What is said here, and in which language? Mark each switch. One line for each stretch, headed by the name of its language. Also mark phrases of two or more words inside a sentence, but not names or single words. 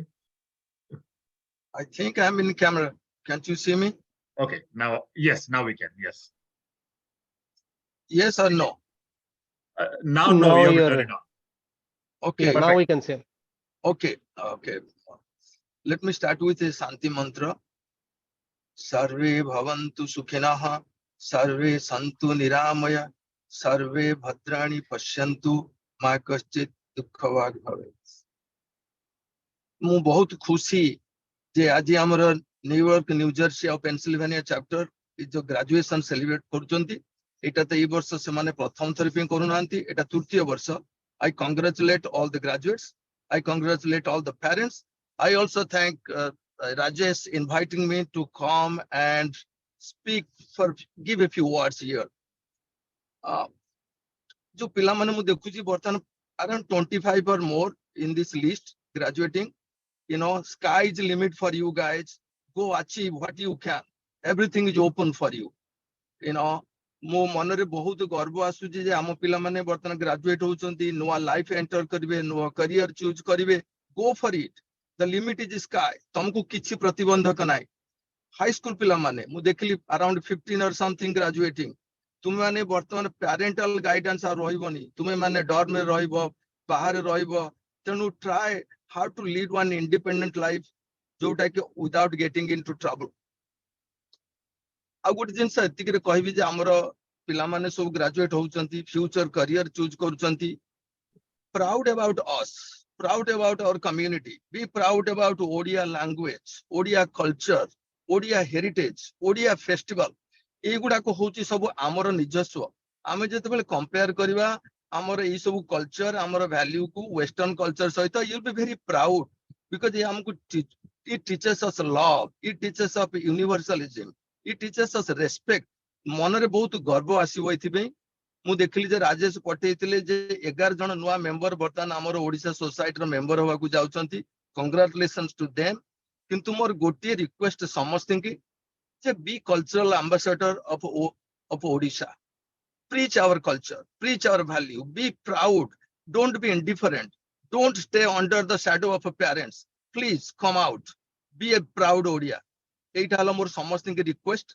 English: I think I'm in camera. Can't you see me? Okay. Now, yes. Now we can. Yes. Yes or no? Now, no. You have to turn it on. Okay. Yeah, now we can see. Okay. Okay. Let me start with a Santi mantra.
Sanskrit: सर्वे भवन्तु सुखिनः, सर्वे सन्तु निरामयाः, सर्वे भद्राणि पश्यन्तु, मा कश्चित् दुःखभाग् भवेत्.
Odia: ମୁଁ ବହୁତ ଖୁସି ଯେ ଆଜି ଆମର ନ୍ୟୁୟର୍କ ନ୍ୟୁ ଜର୍ସି ଆଉ ପେନସିଲଭାନିଆ ଚାପ୍ଟର ଏ ଯୋଉ
English: graduation celebrate
Odia: କରୁଛନ୍ତି ଏଇଟା ତ ଏଇ ବର୍ଷ ସେମାନେ ପ୍ରଥମ ଥର ପାଇଁ କରୁନାହାନ୍ତି ଏଟା ତୃତୀୟ ବର୍ଷ
English: I congratulate all the graduates. I congratulate all the parents. I also thank Rajesh inviting me to come and give a few words here.
Odia: ଯୋ ପିଲା ମାନେ ମୁ ଦେଖୁଚି ବର୍ତନ
English: around 25 or more in this list graduating. Sky is the limit for you guys. Go achieve what you can. Everything is open for you.
Odia: ମୋ ମନରେ ବହୁତ ଗର୍ବ ଆସୁଛି ଯେ ଆମ ପିଲାମାନେ ବର୍ତ୍ତମାନ ଗ୍ରାଜୁଏଟ ହଉଛନ୍ତି ନୂଆ
English: life enter
Odia: କରିବେ ନୂଆ
English: career choose
Odia: କରିବେ
English: go for it. The limit is sky.
Odia: ତମକୁ କିଛି ପ୍ରତିବନ୍ଧକ ନାହିଁ
English: high school
Odia: ପିଲାମାନେ ମୁଁ ଦେଖିଲି
English: around 15 or something graduating
Odia: ତୁମେ ମାନେ ବର୍ତ୍ତମାନ
English: parental guidance
Odia: ଆଉ ରହିବନି ତୁମେ ମାନେ ଡର୍ମରେ ରହିବ ବାହାରେ ରହିବ ତେଣୁ
English: try how to lead one independent life
Odia: ଯୋଉଟା କି
English: without getting into trouble.
Odia: ଆଉ ଗୋଟେ ଜିନିଷ ଏତିକିରେ କହିବି ଯେ ଆମର ପିଲାମାନେ ସବୁ ଗ୍ରାଜୁଏଟ ହଉଛନ୍ତି
English: future career choose
Odia: କରୁଛନ୍ତି
English: proud about us, proud about our community, be proud about Odia language, Odia culture, Odia heritage, Odia festival.
Odia: ଏଇଗୁଡାକ ହଉଛି ସବୁ ଆମର ନିଜସ୍ୱ ଆମେ ଯେତେବେଳେ କମ୍ପେୟାର କରିବା ଆମର ଏଇ ସବୁ କଲଚର ଆମର ଭ୍ୟାଲ୍ୟୁ କୁ
English: western culture
Odia: ସହିତ
English: you'll be very proud because
Odia: ଆମକୁ
English: it teaches us love, it teaches us universalism, it teaches us respect.
Odia: ମନରେ ବହୁତ ଗର୍ବ ଆସିବ ଏଥିପାଇଁ ମୁଁ ଦେଖିଲି ଯେ ରାଜେଶ ପଠେଇଥିଲେ ଯେ 11 ଜଣ ନୂଆ ମେମ୍ବର ବର୍ତ୍ତମାନ ଆମର ଓଡିଶା ସୋସାଇଟିର ମେମ୍ବର ହେବାକୁ ଯାଉଛନ୍ତି
English: congratulations to them
Odia: କିନ୍ତୁ ମୋର ଗୋଟିଏ ରିକ୍ୱେଷ୍ଟ ସମସ୍ତଙ୍କୁ ଯେ
English: be cultural ambassador of Odisha. preach our culture, preach our value, be proud, don't be indifferent, don't stay under the shadow of a parents. Please come out, be a proud Odia.
Odia: ଏଇଟା ହେଲା ମୋର ସମସ୍ତଙ୍କୁ
English: request.